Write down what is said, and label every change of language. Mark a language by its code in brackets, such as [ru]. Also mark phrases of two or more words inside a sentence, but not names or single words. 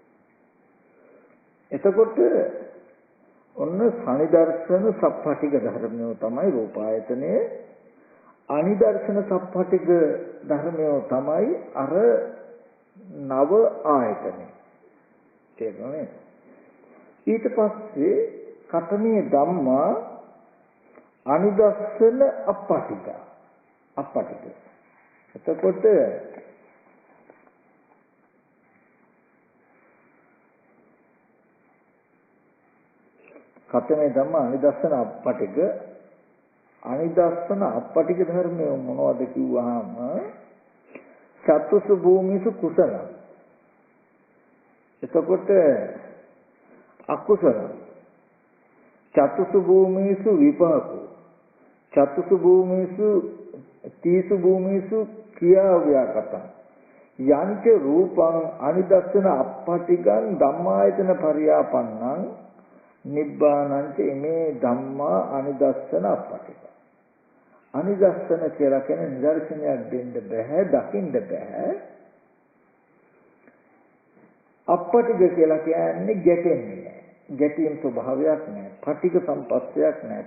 [si] එතකොට ඔන්න සනිදර්ශන සප්පටික ධර්මය තමයි රූපායතනයේ අනිදර්ශන සප්පටික ධර්මය තමයි අර නව ආයතනය. තේරුණානේ? ඊට පස්සේ [pi] කතමේ ධම්මා අනිදර්ශන අප්පටික. [si] එතකොට [pi] කතමේ ධම්ම අනිදර්ශන අප්පටික [si] ධර්මය මොනවද කිව්වහම [pi] චතුසු භූමිසු කුසල. [si] එතකොට අකුසල චතුසු භූමිසු විපාකෝ චතුසු භූමිසු තීසු භූමිසු ක්‍රියා ව්‍යාකතං යංච රූපං අනිදස්සන අප්පටිගං ධම්මායතන පරියාපන්නං නිබ්බානංච ඉමේ ධම්මා අනිදස්සන අප්පටිග. අනිදස්සන කියලා කියන නිදර්ශනයක් දෙන්න බෑ දකින්න බෑ. අප්පටිග කියලා කියන්නේ ගැටෙන්නේ නෑ. ගැටීම් ස්වභාවයක් නෑ. පටිග සම්පස්සයක් නෑ.